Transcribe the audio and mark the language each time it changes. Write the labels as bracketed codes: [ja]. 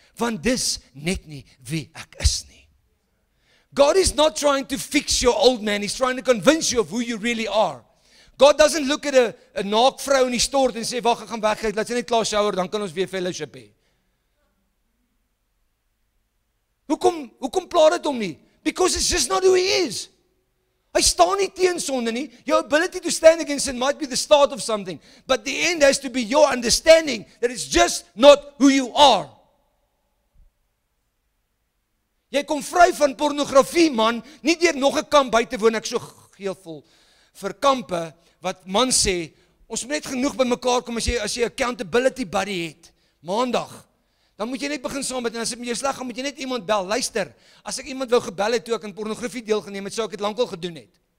[af] Want dis net nie wie ek is nie. [en] God is not trying to fix your old man, He's trying to convince you of who you really are. God doesn't look at [af] 'n naak vrou in die stort en sê, wag, ek gaan weg, laat sy net klaar shower, dan kan ons weer fellowship hê. Hoekom pla dit hom nie? [en] Because it's just not who he is. [af] Hy staan nie teen sonde nie. [en] Your ability to stand against sin might be the start of something, but the end has to be your understanding that it's just not who you are. [af] Jy kom vry van pornografie, man, nie deur nog 'n kamp by te woon, ek so geelvol vir kampe, wat man sê, ons moet net genoeg by mekaar kom as jy accountability buddy het, maandag, dan moet jy net begin saam met, en as dit met jou sleg gaan, moet jy net iemand bel, luister, as ek iemand wou gebel het, toe ek in pornografie deelgeneem het, sou ek het lankal gedoen het.